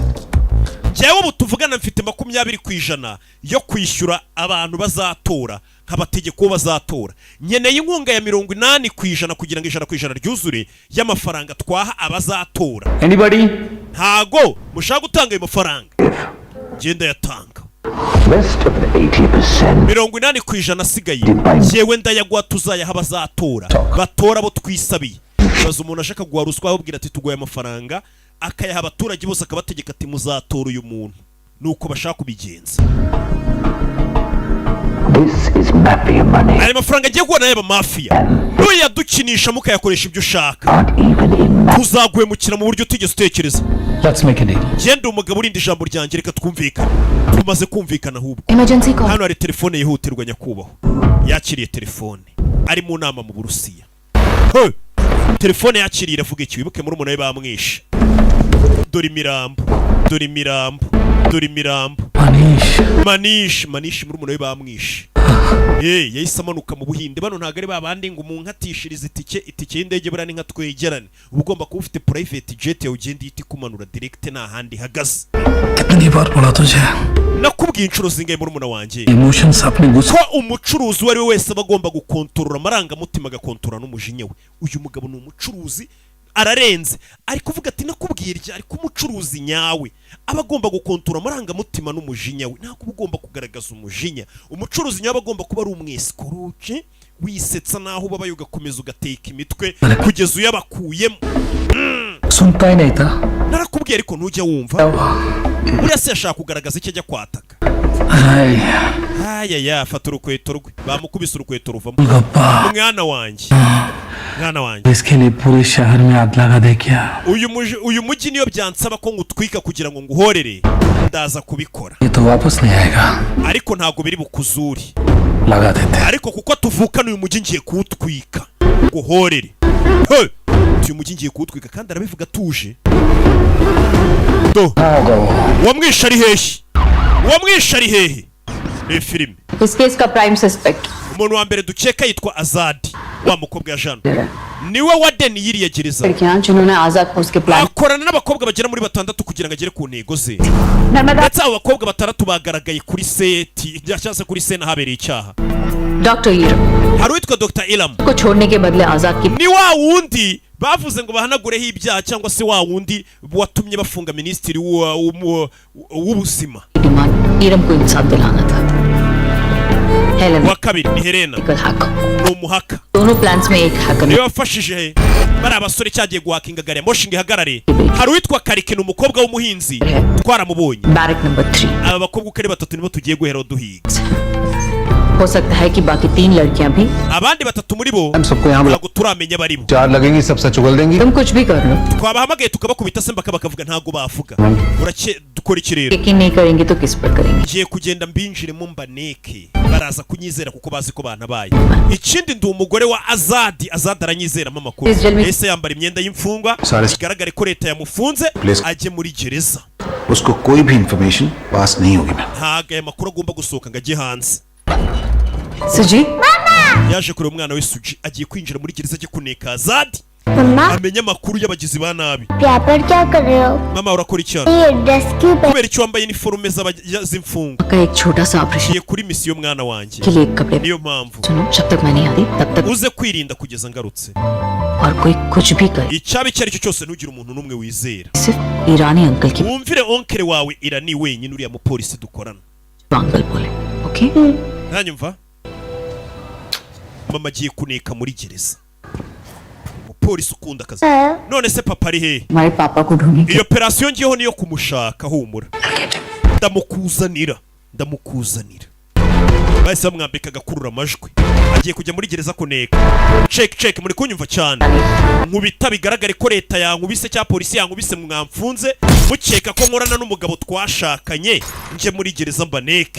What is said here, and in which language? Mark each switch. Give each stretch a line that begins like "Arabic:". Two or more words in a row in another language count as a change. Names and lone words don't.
Kinyarwanda: Jewe ubu tuvugana mfite 20% yo kwishyura abantu bazatora nk'abategeko bazatora nyeneye inkunga ya 80% kugira ngo 100% ryuzure y'amafaranga twaha abazatora.
English: Anybody?
Kinyarwanda: Ntago mushaka gutanga ayo mafaranga genda yatanga
English: Rest of the 80%.
Kinyarwanda: 80% asigaye yewe ndayagwa tuzayaha abazatora batora bo twisabiye. Baza umuntu ashaka guha ruswa ahubwira ati tugoye amafaranga akayaha abaturage bose akabategeka ati muzatora uyu muntu nuko bashaka kubigenza.
English: This is mafia money.
Kinyarwanda: aya mafaranga agiye guhana y'aba mafia nuyadukinisha mukayakoresha ibyo ushaka
English: Not even in mafia.
Kinyarwanda: tuzaguhemukira mu buryo utigeze utekereza.
English: Let's make a deal.
Kinyarwanda: genda umugabo urinda ijambo ryanjye, reka twumvikane. tumaze kumvikana ahubwo.
English: emergency call
Kinyarwanda: hano hari telefone yihutirwa nyakubahwa. yakiriye telefone ari mu nama mu Burusiya.
English: Hey!
Kinyarwanda: telefone yakiriye iravuga iki? wibuke muri umuntu we bamwishe. dore imirambo, dore imirambo, dore imirambo. Manish muri umuntu we bamwishe. yahise amanuka mu Buhinde. Bano ntago ari babandi ngo umunkatishirize itike y'indege burani nka twegerane. uba ugomba kuba ufite
English: private jet
Kinyarwanda: yawe ugenda ihita ikumanura direct nta handi hagaze.
Hindi: कितनी बार बोला तुझे
Kinyarwanda: nakubwiye inshuro zingahe muri umuntu wanjye
Hindi: इमोशंस अपने गुस्से
Kinyarwanda: ko umucuruzi uwo ari we wese aba agomba gukontorora amarangamutima agakontorora n'umujinya we. uyu mugabo ni umucuruzi ararenze, ari kuvuga ati nakubwiye irya, ariko umucuruzi nyawe aba agomba gukontorora amarangamutima n'umujinya we, ntabwo uba ugomba kugaragaza umujinya. umucuruzi nyawe aba agomba kuba ari umwesikoroke wisetsa naho ubabaye ugakomeza ugateka imitwe kugeza uyabakuyemo.
Hindi: सुनता ही नहीं था
Kinyarwanda: narakubwiye ariko ntujya wumva. buriya se yashaka kugaragaza icyo ajya kwataka. ayaya fata urukweto rwe, bamukubise urukweto ruvamo. गप्पा mwana wanjye, mwana wanjye,
Hindi: इसके लिए पूरे शहर में आग लगा दे क्या
Kinyarwanda: uyu mujyi niyo byansaba ko ngutwika kugira ngo nguhorere ndaza kubikora,
Hindi: ये तो वापस नहीं आएगा
Kinyarwanda: ariko ntago biri bukuzuri.
Hindi: लगा देते
Kinyarwanda: ariko kuko tuvukana uyu mujyi ngiye kuwutwika nguhorere.
English: Hey!
Kinyarwanda: uyu mujyi ngiye kuwutwika kandi arabivuga atuje. do wamwishe ari hehe? wamwishe ari hehe? ni filime.
Hindi: इस केस का
English: prime suspect
Kinyarwanda: umuntu wa mbere dukeka yitwa Azadi, wa mukobwa ya Jean. niwe wadeni yiriye gereza.
Hindi: लड़कियां जिन्होंने आजाद को उसके प्लान
Kinyarwanda: akorana n'abakobwa bagera muri 6 kugira ngo agere ku ntego ze.
Hindi: नर्मदा
Kinyarwanda: ndetse abo bakobwa 6 bagaragaye kuri seti cyangwa se kuri sena habereye icyaha.
Hindi: डॉक्टर ईरम
Kinyarwanda: hari uwitwa Dr. Ilam,
Hindi: को छोड़ने के बदले आजाद की
Kinyarwanda: ni wa wundi bavuze ngo bahanagureho ibyaha cyangwa se wa wundi watumye bafunga minisitiri w'ubuzima.
Hindi: डिमांड ईरम को इंसाफ दिलाना था. हेलेन
Kinyarwanda: wa kabiri ni Helena,
Hindi: हैकर
Kinyarwanda: ni umuhaka.
Hindi: दोनों प्लान्स में एक हैकर
Kinyarwanda: niwe wafashije bari abasore cyagiye guhakinga gari ya moshi ngo ihagarare. hari uwitwa Karike, ni umukobwa w'umuhinzi twaramubonye.
English: barrack number 3
Kinyarwanda: aba bakobwa uko ari 3 nibo tugiye guhera duhiga.
Hindi: हो सकता है कि बाकी 3 लड़कियां भी.
Kinyarwanda: abandi 3 muri bo
Hindi: हम सबको यहाँ बुला
Kinyarwanda: ntabwo turamenya bari bo.
Hindi: 4 लगेंगी सब सच उगल देंगी तुम कुछ भी कर लो,
Kinyarwanda: twabahamagaye tukabakubita se mbaka bakavuga ntago bavuga. dukora iki rero?
Hindi: यकीन नहीं करेंगे तो किस पर करेंगे?
Kinyarwanda: ngiye kugenda mbinjiremo mbaneke baraza kunyizera kuko bazi ko banabaye. ikindi ndi umugore wa Azadi aranyizeramo amakuru. ese yambara imyenda y'imfungwa bigaragare ko leta yamufunze ajye muri gereza.
Hindi: उसको कोई भी इंफॉर्मेशन पास नहीं होगी मैम.
Kinyarwanda: ntago aya makuru agomba gusohoka ngo ajye hanze.
Hindi: सुजी
Kinyarwanda: yaje kureba umwana we Suji agiye kwinjira muri gereza ajye kuneka Azadi
Hindi: मम्मा
Kinyarwanda: amenya amakuru y'abagizi ba nabi.
Hindi: यहाँ पर क्या कर रहे हो?
Kinyarwanda: mama urakora iki?
Hindi: ये ड्रेस क्यों पहन?
Kinyarwanda: kubera icyo wambaye iniforume z'imfungwa.
Hindi: का एक छोटा सा ऑपरेशन
Kinyarwanda: ngiye kuri misiyo mwana wanjye,
Hindi: के लिए कपड़े
Kinyarwanda: niyo mpamvu
Hindi: सुनो, जब तक मैं नहीं आती तब तक
Kinyarwanda: uze kwirinda kugeza ngarutse.
Hindi: और कोई कुछ भी करे
Kinyarwanda: icyaba icyo ari cyo cyose ntugire umuntu n'umwe wizera.
Hindi: सिर्फ ईरानी अंकल की
Kinyarwanda: wumvire onkere wawe Irani wenyine uriya mupolisi dukorana.
Hindi: अंकल बोले. ओके
Kinyarwanda: ntanyumva? mama agiye kuneka muri gereza. umupolisi ukunda akazi. none se papa ari hehe? हमारे पापा को ढूंढने iyo operasiyo ngiyeho niyo kumushaka. humura ndamukuzanira bahise bamwambika agakurura amajwi. agiye kujya muri gereza kuneka. check muri kunyumva cyane. nkubita bigaragare ko leta yankubise cyangwa polisi yankubise mwamfunze mukeka ko nkorana n'umugabo twashakanye nje muri gereza mbaneke.